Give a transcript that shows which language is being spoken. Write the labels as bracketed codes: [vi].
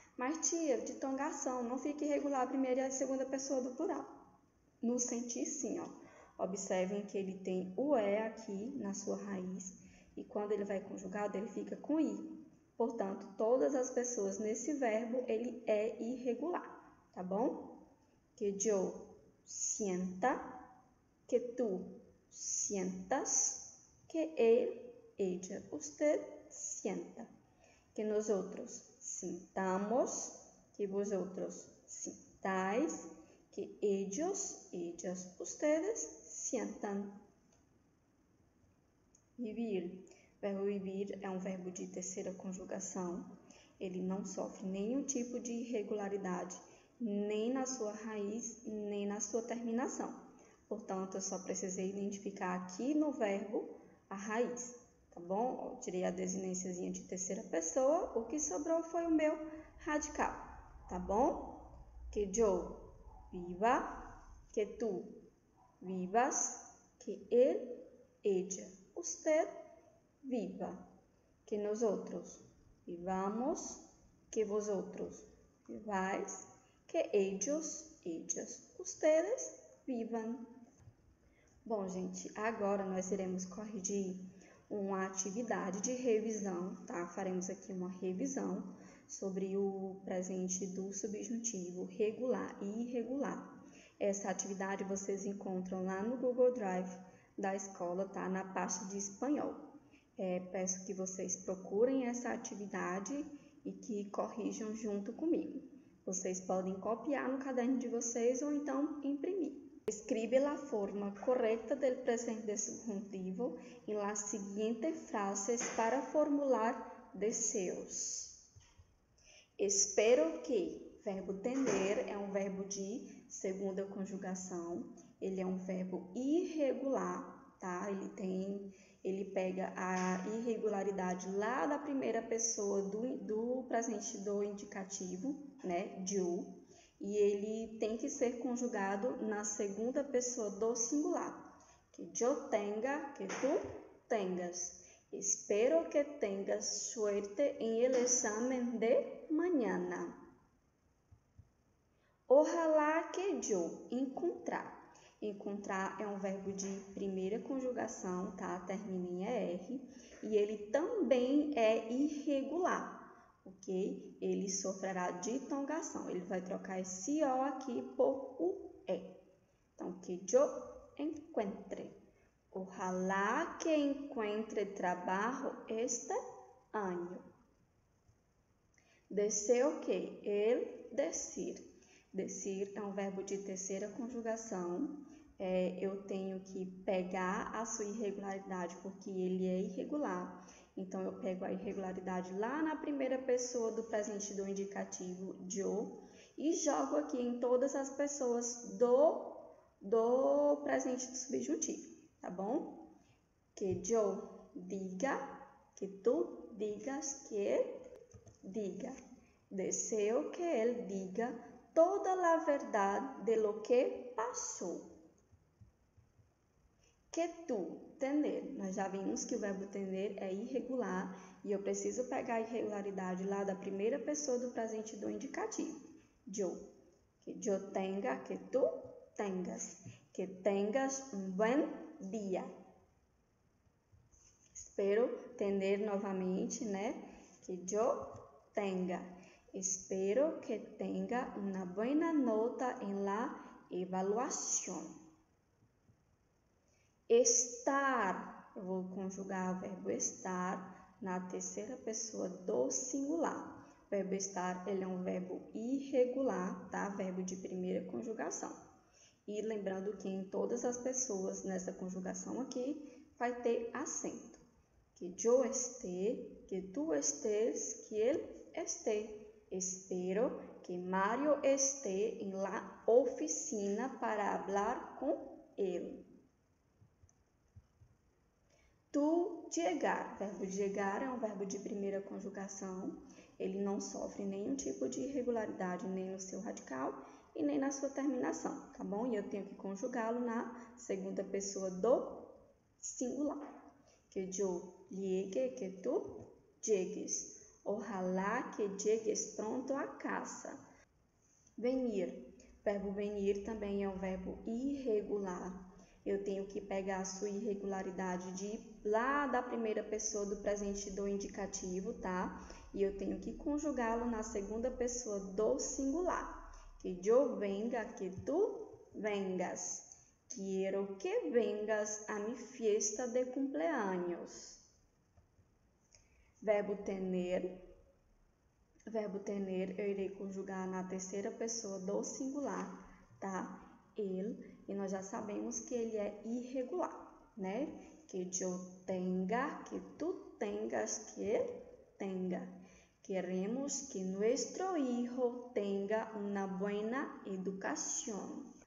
[pt] Mas, tia, ditongação, não fica irregular a primeira e a segunda pessoa do plural. No sentir, sim, ó. Observem que ele tem o E aqui na sua raiz e quando ele vai conjugado, ele fica com I. Portanto, todas as pessoas nesse verbo, ele é irregular, tá bom? [es] Que yo sienta, que tú sientas, que él, ella, usted sienta. Que nosotros sintamos, que vosotros sintáis, que ellos, ellas, ustedes sientan. Vivir. [pt] O verbo vivir é um verbo de terceira conjugação. Ele não sofre nenhum tipo de irregularidade, nem na sua raiz, nem na sua terminação. Portanto, eu só precisei identificar aqui no verbo a raiz, tá bom? Eu tirei a desinênciazinha de terceira pessoa, o que sobrou foi o meu radical, tá bom? [es] Que yo viva, que tú vivas, que él, ella, usted viva, que nosotros vivamos, que vosotros viváis, que ellos, ellas, ustedes vivam. [pt] Bom, gente, agora nós iremos corrigir uma atividade de revisão, tá? Faremos aqui uma revisão sobre o presente do subjuntivo regular e irregular. Essa atividade vocês encontram lá no Google Drive da escola, tá? Na pasta de espanhol. Peço que vocês procurem essa atividade e que corrijam junto comigo. Vocês podem copiar no caderno de vocês ou então imprimir. [es] Escribe la forma correcta del presente subjuntivo en las siguientes frases para formular deseos. Espero que. [pt] Verbo tender é um verbo de segunda conjugação. Ele é um verbo irregular, tá? Ele pega a irregularidade lá da primeira pessoa do presente do indicativo, né? Eu. E ele tem que ser conjugado na segunda pessoa do singular. [es] Que yo tenga, que tú tengas. Espero que tengas suerte en el examen de mañana. Ojalá que yo encontrar. [pt] Encontrar é um verbo de primeira conjugação, tá? Termina em ER. E ele também é irregular. Ok? Ele sofrerá ditongação. Ele vai trocar esse O aqui por o E. [es] Então, que yo encuentre. Ojalá que encuentre trabajo este año. Deseo que el decir. [pt] Decir é um verbo de terceira conjugação. Eu tenho que pegar a sua irregularidade porque ele é irregular. Então, eu pego a irregularidade lá na primeira pessoa do presente do indicativo yo e jogo aqui em todas as pessoas do presente do subjuntivo, tá bom? [es] Que yo diga, que tú digas, que él diga. Deseo que él diga [pt] toda a verdade [es] de lo que [pt] passou. [es] Que tu, tender. [pt] Nós já vimos que o verbo tender é irregular e eu preciso pegar a irregularidade lá da primeira pessoa do presente do indicativo. [es] Yo. Que yo tenga, que tu tengas. Que tengas um buen dia. [pt] Espero tender novamente, né? [es] Que yo tenga. Espero que tenga una buena nota en la evaluación. [pt] Estar, eu vou conjugar o verbo estar na terceira pessoa do singular. O verbo estar, ele é um verbo irregular, tá? Verbo de primeira conjugação. E lembrando que em todas as pessoas nessa conjugação aqui vai ter acento. [es] Que yo esté, que tú estés, que él esté. Espero que Mario esté en la oficina para hablar con él. tu llegar. [pt] O verbo llegar é um verbo de primeira conjugação. Ele não sofre nenhum tipo de irregularidade, nem no seu radical e nem na sua terminação, tá bom? E eu tenho que conjugá-lo na segunda pessoa do singular. [es] Que yo llegue, que tu llegues. Ojalá que llegues pronto a casa. Venir. [pt] O verbo venir também é um verbo irregular. Eu tenho que pegar a sua irregularidade lá da primeira pessoa do presente do indicativo, tá? E eu tenho que conjugá-lo na segunda pessoa do singular. [es] Que yo venga, que tu vengas. Quiero que vengas a mi fiesta de cumpleaños. [pt] Verbo tener. Verbo tener eu irei conjugar na terceira pessoa do singular, tá? Ele, e nós já sabemos que ele é irregular, né? [es] Que yo tenga, que tu tengas, que él tenga. Queremos que nuestro hijo tenga una buena educación.